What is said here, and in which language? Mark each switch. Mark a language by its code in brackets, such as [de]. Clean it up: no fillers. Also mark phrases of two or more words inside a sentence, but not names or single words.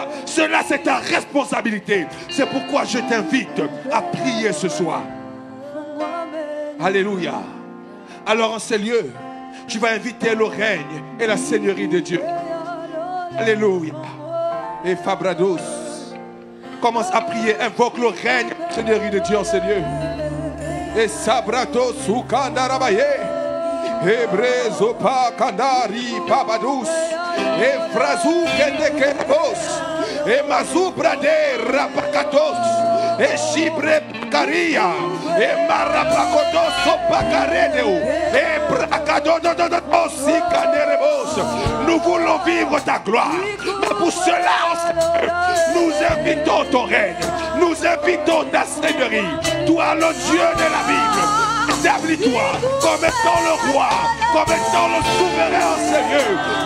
[fr] Cela, c'est ta responsabilité. C'est pourquoi je t'invite à prier ce soir. Alléluia. Alors en ces lieux, tu vas inviter le règne et la seigneurie de Dieu. Alléluia. Et Fabrados, commence à prier, invoque le règne et la seigneurie de Dieu en ces lieux. Et Sabratos Ukandarabaye, Ebrezopa Kandari Pabadus, et Frazou Kendekebos, et Mazou Brade Rapakatos, et Chibre Karia, et Marapakotos Opakaredeu, et Brakadododos Sikanerebos. Nous voulons vivre ta gloire. Mais pour cela, nous invitons ton règne. Nous invitons ta seigneurie. Toi, le Dieu de la Bible. Établis-toi comme étant le roi, comme étant le souverain en ces lieux.